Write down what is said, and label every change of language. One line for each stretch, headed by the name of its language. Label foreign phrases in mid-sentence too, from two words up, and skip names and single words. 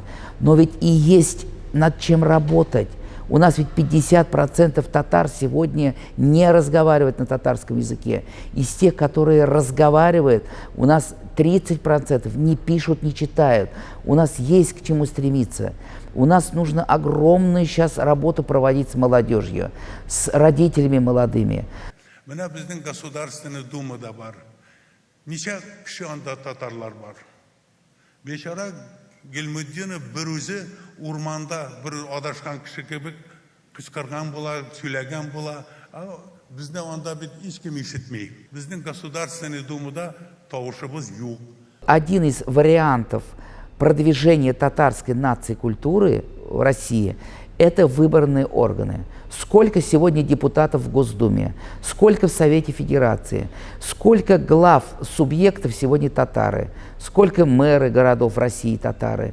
Russian: Но ведь и есть над чем работать. У нас ведь 50% татар сегодня не разговаривают на татарском языке. Из тех, которые разговаривают, у нас 30% не пишут, не читают. У нас есть к чему стремиться. У нас нужно огромную сейчас работу проводить с молодежью, с родителями молодыми.
Tatar: Менә безнең
Russian: Государственная Думада
Tatar: бар. Ничә кеше анда татарлар бар. Бешара Гилметдинов бер үзе урманда бер адашкан кеше кебек кычкырган була, сөйләгән була. Безне анда бит һичкем ишетми. Безнең
Russian: Государственная Думада
Tatar: тавышыбыз юк.
Russian: Один из вариантов продвижения татарской нации культуры в России – это выборные органы. Сколько сегодня депутатов в Госдуме, сколько в Совете Федерации, сколько глав субъектов сегодня татары, сколько мэры городов России татары.